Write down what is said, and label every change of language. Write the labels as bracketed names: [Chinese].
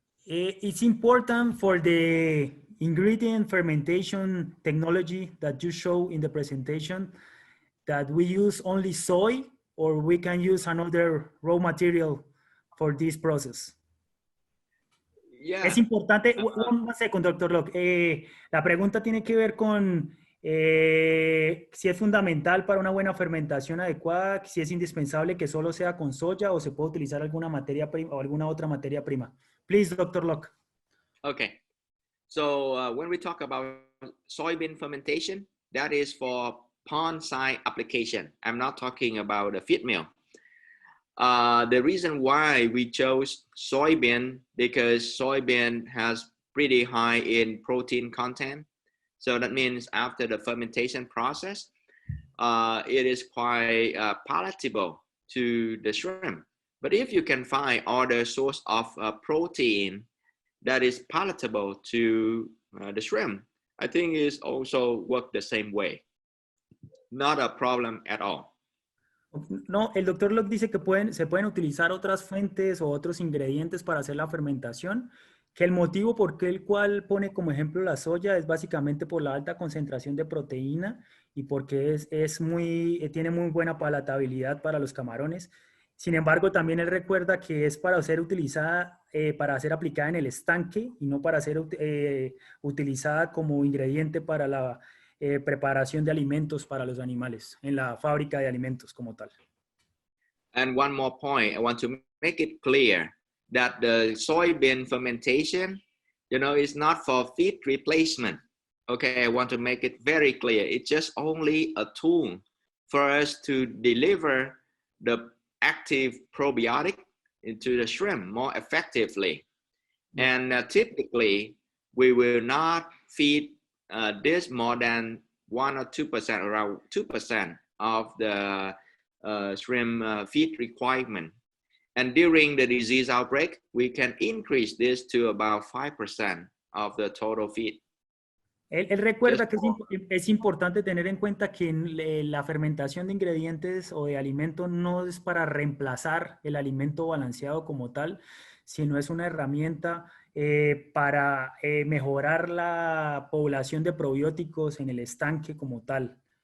[English] It's important for the ingredient fermentation technology that you show in the presentation that we use only soy, or we can use another raw material for this process. Yeah. [Spanish] Es importante, un segundo, doctor Locke. La pregunta tiene que ver con si es fundamental para una buena fermentación adecuada, si es indispensable que solo sea con soya o se puede utilizar alguna materia prima o alguna otra materia prima. [English] Please, Dr. Locke. Okay. So when we talk about soybean fermentation, that is for pond side application. I'm not talking about a feed mill. The reason why we chose soybean, because soybean has pretty high in protein content. So that means after the fermentation process, it is quite palatable to the shrimp. But if you can find other source of protein that is palatable to the shrimp, I think it's also work the same way. Not a problem at all. [Spanish] No, el doctor Locke dice que se pueden utilizar otras fuentes o otros ingredientes para hacer la fermentación, que el motivo por el cual pone como ejemplo la soya es básicamente por la alta concentración de proteína y porque tiene muy buena palatabilidad para los camarones. Sin embargo, también él recuerda que es para ser utilizada, para ser aplicada en el estanque y no para ser utilizada como ingrediente para la preparación de alimentos para los animales, en la fábrica de alimentos como tal. [English] And one more point, I want to make it clear that the soybean fermentation, is not for feed replacement. Okay, I want to make it very clear. It's just only a tool for us to deliver the active probiotic into the shrimp more effectively. And typically, we will not feed this more than 1 or 2%, around 2% of the shrimp feed requirement. And during the disease outbreak, we can increase this to about 5% of the total feed. [Spanish] Él recuerda que es importante tener en cuenta que la fermentación de ingredientes o de alimentos no es para reemplazar el alimento balanceado como tal, sino es una herramienta para mejorar la población de probióticos en el estanque como tal.